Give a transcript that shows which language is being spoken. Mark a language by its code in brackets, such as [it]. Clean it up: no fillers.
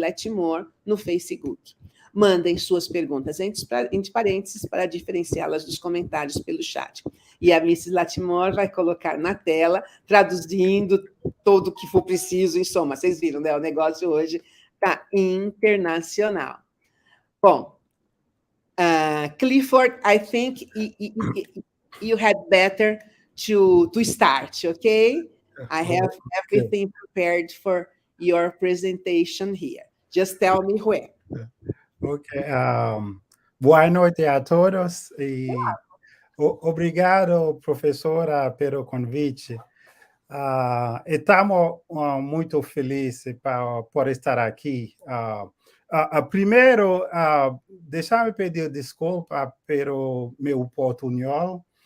[pt] Letmore no Facebook. Mandem suas perguntas entre parênteses para diferenciá-las dos comentários pelo chat. E a Mrs. Letmore vai colocar na tela, traduzindo tudo o que for preciso, em soma. Vocês viram, né? O negócio hoje está internacional. [en] Bom, Clifford, I think you had better to start, okay? I have everything prepared for your presentation here. Just tell me when. Ok. [pt] Boa noite a todos e obrigado, professora, pelo convite. Estamos muito felizes por estar aqui. Primeiro, deixa-me pedir desculpa pelo meu portunhol.